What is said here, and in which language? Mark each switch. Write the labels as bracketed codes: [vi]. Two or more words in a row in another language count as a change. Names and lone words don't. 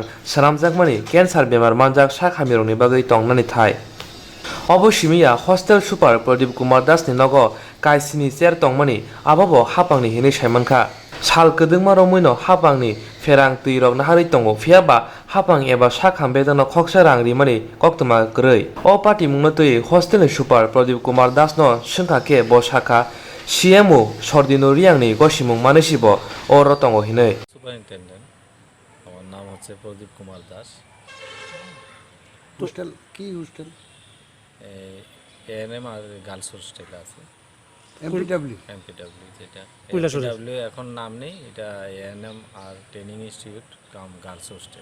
[trp] saramjakmani cancer bemar manjak sakhamirokni bagui tongnani thai obo simiya [en] hostel super [trp] Pradeep Kumar Das ni nogo kaisini chair tongmani ababo hapangni hinui saimanka sal kedengma romoino hapangni ferang tuirok nahari tongo phiaba hapang eba sakham bedano khoksa rang rimani koktoma grei o party mungno tui hostel ni super Pradeep Kumar Das no singka ke bo shakha CMO Sordino Riangni gosimung manesibo o rotongo hinui [bn] সুপারিনটেন্ডেন্ট আমার নাম হচ্ছে প্রদীপ কুমার দাস হোস্টেল কি হোস্টেল এএনএম আর [en] girls hostel [bn] আছে এমপিডব্লিউ যেটা এমপিডব্লিউ এখন নাম নেই এটা এএনএম আর [en] training institute cum girls hostel